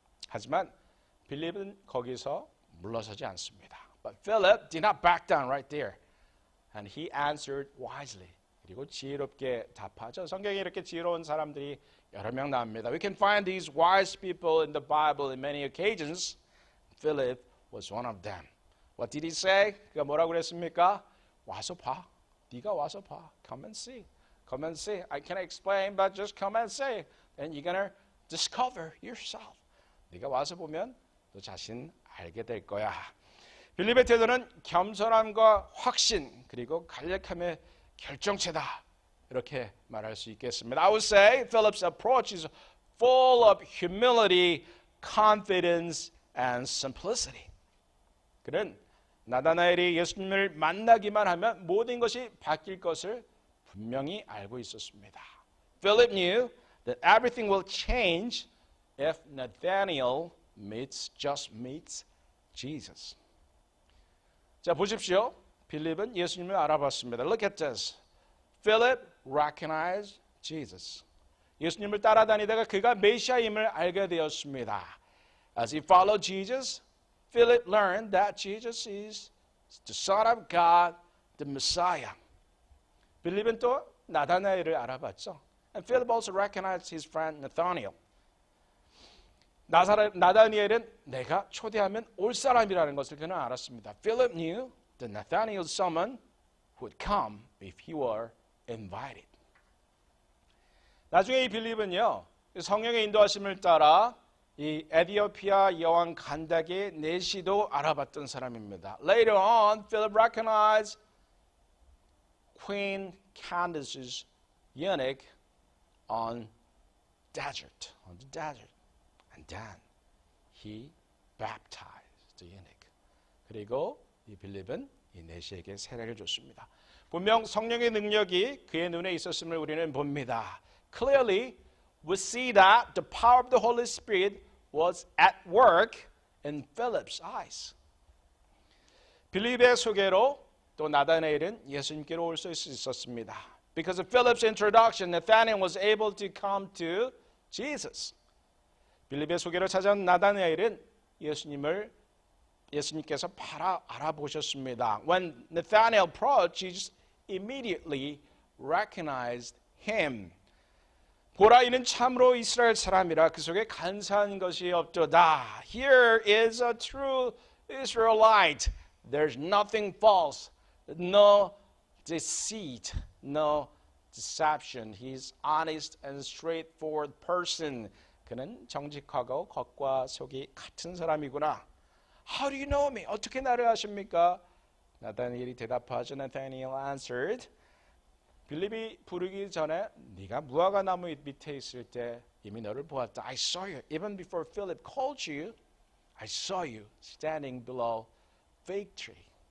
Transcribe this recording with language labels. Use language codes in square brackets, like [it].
[ko] 하지만 빌립은 거기서 물러서지 않습니다. [en] But Philip did not back down right there. And he answered wisely. [ko] 그리고 지혜롭게 답하죠. 성경에 이렇게 지혜로운 사람들이 여러 명 나옵니다. [en] We can find these wise people in the Bible in many occasions. Philip was one of them. What did he say? [ko] 그가 뭐라고 그랬습니까? 와서 봐. 네가 와서 봐. [en] Come and see. Come and see. I can't explain, but just come and see. And you're going to discover yourself. [ko] 네가 와서 보면 너 자신 알게 될 거야. 빌립의 태도는 겸손함과 확신 그리고 간략함의 결정체다. 이렇게 말할 수 있겠습니다. [en] I would say Philip's approach is full of humility, confidence, and simplicity. [ko] 그는 나다나엘이 예수님을 만나기만 하면 모든 것이 바뀔 것을 분명히 알고 있었습니다. [en] Philip knew that everything will change if Nathanael just meets Jesus. [ko] 자, 보십시오. 빌립은 예수님을 알아봤습니다. [en] Look at this. Philip recognized Jesus. [ko] 예수님을 따라다니다가 그가 메시아임을 알게 되었습니다. [en] As he followed Jesus, Philip learned that Jesus is the Son of God, the Messiah. [ko] 빌립은 또 나다나엘을 알아봤죠. [en] And Philip also recognized his friend Nathanael. [ko] 나다니엘은 내가 초대하면 올 사람이라는 것을 그는 알았습니다. [en] Philip knew that Nathanael's someone would come if he were invited. [ko] 나중에 이 빌립은요, 성령의 인도하심을 따라 이 에티오피아 여왕 간닥의 내시도 알아봤던 사람입니다. [en] Later on, Philip recognized Queen Candace's eunuch on the desert. And then he baptized the eunuch. [ko] 그리고 이 빌립은 이 내시에게 세례를 줬습니다. 분명 성령의 능력이 그의 눈에 있었음을 우리는 봅니다. [en] Clearly, we see that the power of the Holy Spirit was at work in Philip's eyes. [ko] 빌립의 소개로 또 나다나엘은 예수님께로 올 수 있었습니다. [en] Because of Philip's introduction, Nathanael was able to come to Jesus. [ko] 빌립의 소개로 찾아온 나다나엘은 예수님께서 바로 알아보셨습니다. [en] When Nathanael approached, Jesus immediately recognized him. [ko] 보라, 이는 참으로 이스라엘 사람이라 그 속에 간사한 것이 없도다. [en] Here is a true Israelite. There's nothing false, no deceit, no deception. He's honest and straightforward person. [ko] 그는 정직하고 겉과 속이 같은 사람이구나. [en] How do you know me? [ko] 어떻게 나를 아십니까? 나다니엘이 대답하죠. [en] Nathanael answered. [ko] 빌립이 부르기 전에 네가 무화과 나무 밑에 있을 때 이미 너를 보았다. [en] I saw you. Even before Philip called you, I saw you standing below fig tree.